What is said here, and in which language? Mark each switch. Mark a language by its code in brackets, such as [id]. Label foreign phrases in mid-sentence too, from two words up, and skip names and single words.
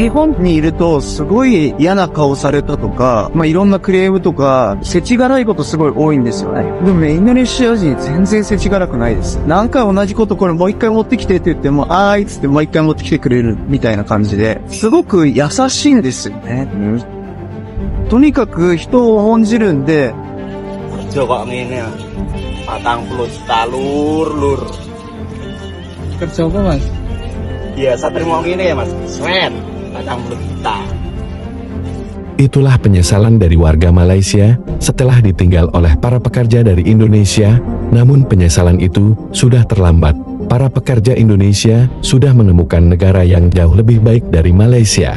[ja] 日本にいるとすごい嫌な顔されたとか、いろんなクレームとか、世知辛いことすごい多いんですよね。でもね、インドネシア人全然世知辛くないです。何回同じことこれもう一回持ってきてって言っても、あーいっつってもう一回持ってきてくれるみたいな感じで、すごく優しいんですよね。とにかく人を重んじるんで、 [jv] kerja kok ngene 40 juta lur. Kerja apa mas? Biasa terima ngene ya mas, seret 40 juta. [id] Itulah penyesalan dari warga Malaysia setelah ditinggal oleh para pekerja dari Indonesia, namun penyesalan itu sudah terlambat. Para pekerja Indonesia sudah menemukan negara yang jauh lebih baik dari Malaysia.